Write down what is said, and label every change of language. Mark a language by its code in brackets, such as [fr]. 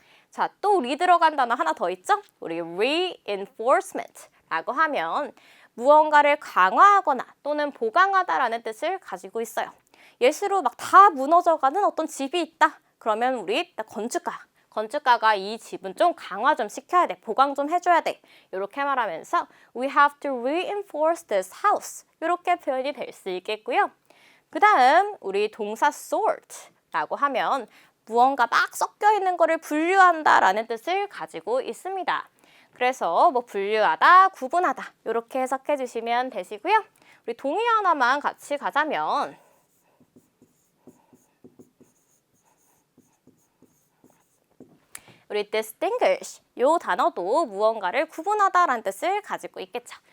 [ko] 자, 또 우리 들어간 단어 하나 더 있죠? 우리 reinforcement라고 하면 무언가를 강화하거나 또는 보강하다라는 뜻을 가지고 있어요. 예시로 막 다 무너져가는 어떤 집이 있다. 그러면 우리 건축가가 이 집은 좀 강화 좀 시켜야 돼. 보강 좀 해줘야 돼. 이렇게 말하면서 [en] we have to reinforce this house. [ko] 이렇게 표현이 될 수 있겠고요. 그 다음 우리 동사 sort라고 하면 무언가 막 섞여 있는 거를 분류한다라는 뜻을 가지고 있습니다. 그래서 뭐 분류하다, 구분하다 이렇게 해석해 주시면 되시고요. 우리 동의 하나만 같이 가자면 우리 distinguish 이 단어도 무언가를 구분하다라는 뜻을 가지고 있겠죠.